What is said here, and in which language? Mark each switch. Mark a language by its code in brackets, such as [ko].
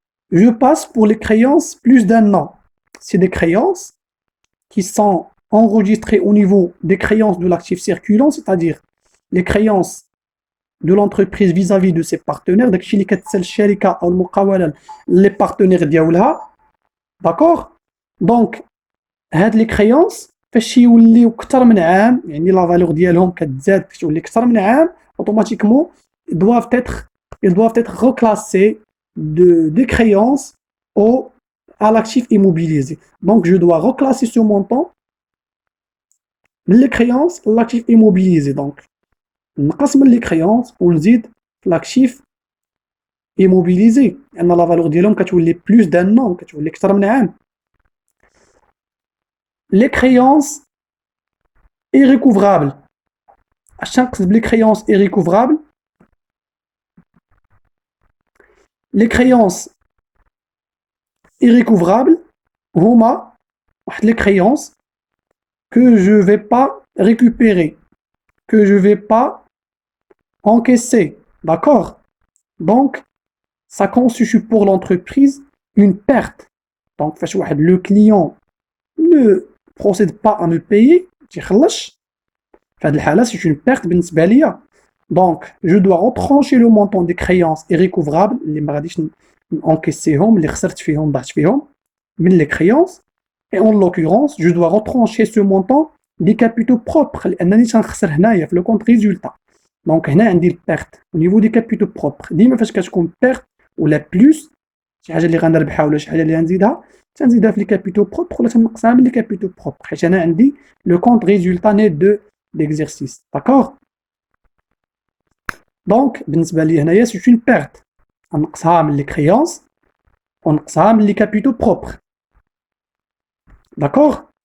[fr] Je passe pour les créances plus d'un an. C'est des créances qui sont enregistrées au niveau des créances de l'actif circulant, c'est-à-dire les créances de l'entreprise vis-à-vis de ses partenaires. [ar] داكشي اللي كتسال الشركه او المقاوله les partenaires ديالها. داكور. دونك هاد لي كريونس فاش يوليو كثر من عام، يعني لا فالور ديالهم كتزاد كتولي كثر من عام، اوتوماتيكمون [fr] ils doivent être reclassés des créances à l'actif immobilisé. Donc je dois reclasser ce montant les créances l'actif immobilisé. [ar] Donc نقص من les créances ونزيد l'actif immobilisé لان لا فالور ديالهم كتولي بلوس دان نون، كتولي كثر من عام. [fr] Les créances irrécouvrables. [ar] اش تنقصد بلي [fr] créances irrécouvrables؟ les créances irrécouvrables [ar] هما واحد [fr] les créances que je vais pas récupérer, que je vais pas encaisser, d'accord? Donc ça constitue pour l'entreprise une perte. Donc [ar] فاش واحد [fr] le client ne procède pas à me payer [ar] تيخلصش، في هذه الحالة [fr] c'est une perte [ar] بالنسبة ليا. [fr] Donc je dois retrancher le montant des créances irrécouvrables [ar] اللي ما غاديش encaisséهم، اللي خسرت فيهم ضعت فيهم من [fr] les créances. Et en l'occurrence je dois retrancher ce montant des capitaux propres [ar] لأنني تنخسر هنايا في [fr] le compte résultat. Donc [ar] هنا عندي البيرت [fr] au niveau des capitaux propres. [ar] ديما فاش كتكون بيرت ولا بلوس شي حاجة اللي غنربحها ولا شي حاجة اللي غنزيدها تنزيدها في les capitaux propres ولا تنقصها من les capitaux propres حيت أنا عندي le compte résultat net de l'exercice. [fr] D'accord? Donc [ar] بالنسبة لي هنايا [fr] c'est une perte. [ar] غنقصها من [fr] les créances [ar] ونقصها من [fr] les capitaux propres. D'accord?